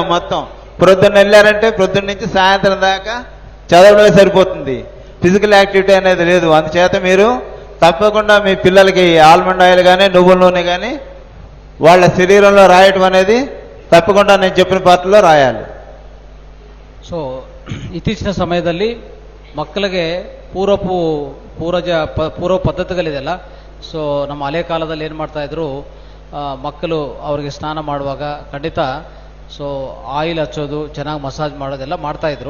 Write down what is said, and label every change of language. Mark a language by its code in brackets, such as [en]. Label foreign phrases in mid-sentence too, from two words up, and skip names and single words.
[te] మొత్తం ప్రొద్దున్న వెళ్ళారంటే ప్రొద్దున్న నుంచి సాయంత్రం దాకా చదవడమే సరిపోతుంది, [en] physical activity [te] అనేది లేదు. అందుచేత మీరు తప్పకుండా మీ పిల్లలకి [en] almond oil [te] కానీ నువ్వుల నూనె కానీ వాళ్ళ శరీరంలో రాయటం అనేది తప్పకుండా నేను చెప్పిన పార్టీలో రాయాలి. [kn] ಸೊ ಇತ್ತೀಚಿನ ಸಮಯದಲ್ಲಿ ಮಕ್ಕಳಿಗೆ ಪೂರ್ವ ಪದ್ಧತಿಗಳಿದೆಯಲ್ಲ. ಸೊ ನಮ್ಮ ಹಳೆ ಕಾಲದಲ್ಲಿ ಏನು ಮಾಡ್ತಾ ಇದ್ರು, ಮಕ್ಕಳು ಅವರಿಗೆ ಸ್ನಾನ ಮಾಡುವಾಗ ಖಂಡಿತ ಸೊ ಆಯಿಲ್ ಹಚ್ಚೋದು, ಚೆನ್ನಾಗಿ ಮಸಾಜ್ ಮಾಡೋದೆಲ್ಲ ಮಾಡ್ತಾ ಇದ್ರು.